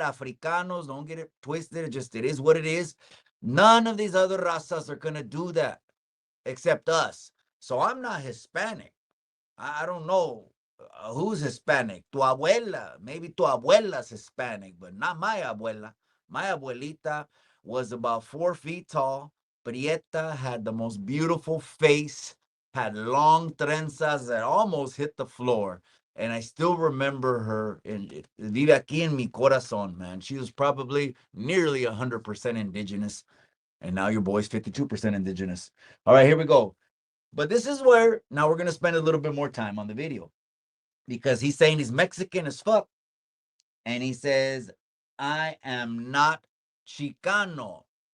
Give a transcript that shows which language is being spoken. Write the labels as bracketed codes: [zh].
[en] Africanos, don't get it twisted. It is what it is. None of these other razas are going to do that except us. So I'm not Hispanic. I don't know Who's Hispanic? [es] Tu abuela. [en] Maybe [es] tu abuela's [en] Hispanic, but not my abuela. My abuelita was about 4 feet tall. Prieta, had the most beautiful face, had long trenzas that almost hit the floor. And I still remember her. [es] And vive aquí en mi corazón, man. [en] She was probably nearly 100% indigenous. And now your boy's 52% indigenous. All right, here we go. But this is where now we're going to spend a little bit more time on the video because he's saying he's Mexican as fuck. And he says, I am not Chicano.